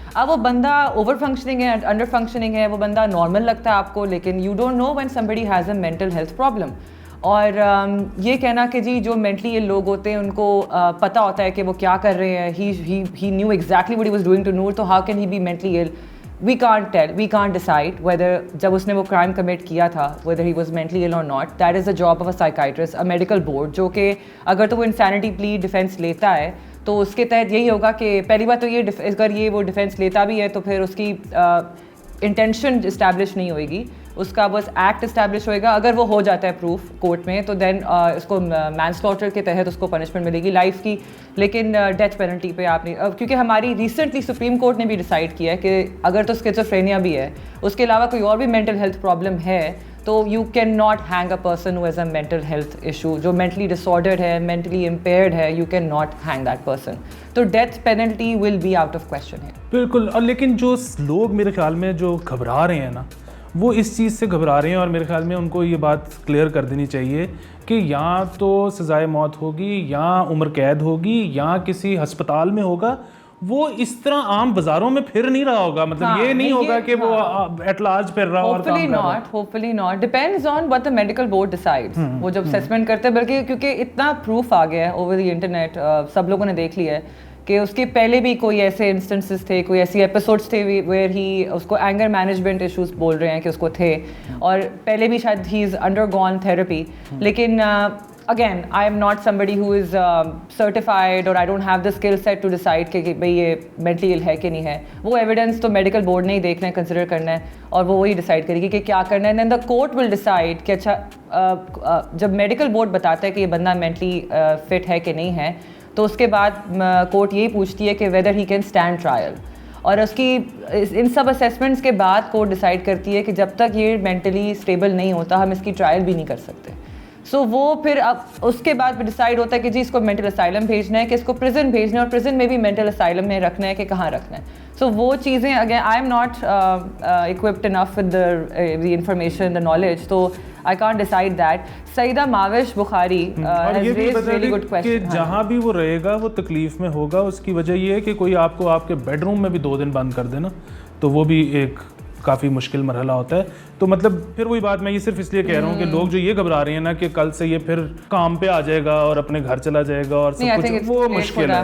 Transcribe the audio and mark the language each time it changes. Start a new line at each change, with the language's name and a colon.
Urdu: اب وہ بندہ اوور فنکشننگ ہے, انڈر فنکشننگ ہے, وہ بندہ نارمل لگتا ہے آپ کو, لیکن
English: You don't know when somebody has a mental health problem.
Urdu: اور یہ کہنا کہ جی جو مینٹلی لوگ ہوتے ہیں ان کو پتہ ہوتا ہے کہ وہ کیا کر رہے ہیں,
English: he knew exactly what he was doing to Noor,
Urdu: تو
English: how can he be mentally ill? We can't tell, we can't decide whether
Urdu: جب اس نے وہ crime commit کیا تھا
English: whether he was mentally ill or not. That is the job of a psychiatrist, a medical board,
Urdu: جو کہ اگر تو وہ insanity plea defense لیتا ہے تو اس کے تحت یہی ہوگا کہ پہلی بات تو یہ اگر یہ وہ ڈیفینس لیتا بھی ہے تو پھر اس کی انٹینشن اسٹیبلش نہیں ہوئے گی. اس کا بس ایکٹ اسٹیبلش ہوئے گا. اگر وہ ہو جاتا ہے پروف کورٹ میں تو دین اس کو مین سلاٹر کے تحت اس کو پنشمنٹ ملے گی لائف کی. لیکن ڈیتھ پینلٹی پہ آپ نے, کیونکہ ہماری ریسنٹلی سپریم کورٹ نے بھی ڈیسائڈ کیا ہے کہ اگر تو اسکیزوفرینیا بھی ہے, اس کے علاوہ کوئی اور بھی مینٹل ہیلتھ پرابلم ہے, تو
English: you can not hang a person who has a mental health issue,
Urdu: جو مینٹلی ڈس آرڈرڈ ہے, مینٹلی امپیئرڈ ہے,
English: You can not hang that person. تو death penalty will be out of question ہے.
Urdu: بالکل. اور لیکن جو لوگ میرے خیال میں جو گھبرا رہے ہیں نا, وہ اس چیز سے گھبرا رہے ہیں, اور میرے خیال میں ان کو یہ بات کلیئر کر دینی چاہیے کہ یا تو سزائے موت ہوگی, یا عمر قید ہوگی, یا کسی ہسپتال میں ہوگا. وہ اس طرح عام بازاروں میں پھر نہیں رہا ہوگا, مطلب یہ نہیں ہوگا کہ وہ ایٹ لارج پھر رہا اور کام کر رہا ہے.
English: Hopefully not, depends on what the medical board decides.
Urdu: وہ جب اسیسمنٹ کرتے ہیں, بلکہ کیونکہ اتنا پروف آ گیا ہے اوور دی انٹرنیٹ, سب لوگوں نے دیکھ لیا ہے کہ اس کے پہلے بھی کوئی ایسے انسٹنسز تھے, کوئی ایسی ایپیسوڈس تھے ویئر ہی اس کو اینگر مینجمنٹ ایشوز بول رہے ہیں کہ اس کو تھے, اور پہلے بھی شاید
English: He is undergone therapy. لیکن again, I am not somebody who is certified, or I don't have the skill set to decide
Urdu: کہ بھئی یہ mentally ill ہے کہ نہیں ہے. وہ ایویڈنس تو میڈیکل بورڈ نے ہی دیکھنا ہے, کنسیڈر کرنا ہے, اور وہ وہی ڈیسائڈ کرے گی کہ کیا کرنا ہے.
English: and then the court will decide
Urdu: کہ اچھا, جب میڈیکل بورڈ بتاتا ہے کہ یہ بندہ مینٹلی فٹ ہے کہ نہیں ہے, تو اس کے بعد کورٹ یہی پوچھتی ہے کہ
English: Whether he can stand trial.
Urdu: اور اس کی ان سب اسیسمنٹس کے بعد کورٹ ڈیسائڈ کرتی ہے کہ جب تک یہ مینٹلی اسٹیبل نہیں ہوتا ہم اس کی ٹرائل بھی نہیں کر سکتے. سو وہ پھر اب اس کے بعد ڈیسائڈ ہوتا ہے کہ جی اس کو مینٹل اسائلم بھیجنا ہے کہ اس کو پرزن بھیجنا ہے, اور پرزن میں بھی مینٹل اسائلم میں رکھنا ہے کہ کہاں رکھنا ہے. سو وہ چیزیں
English: Again I am not equipped enough with the information, the knowledge, تو I can't decide that. Saeeda Mavish Bukhari has raised really good question.
Urdu: کہ جہاں بھی وہ رہے گا وہ تکلیف میں ہوگا. اس کی وجہ یہ ہے کہ کوئی آپ کو آپ کے بیڈ روم میں بھی 2 دن بند کر دے نا, تو وہ بھی ایک کافی مشکل مرحلہ ہوتا ہے. تو مطلب پھر وہی بات, میں یہ صرف اس لیے کہہ رہا ہوں کہ لوگ جو یہ گھبرا رہے ہیں نا کہ کل سے یہ پھر کام پہ آ جائے گا اور اپنے گھر چلا جائے گا اور سب کچھ, وہ مشکل ہے.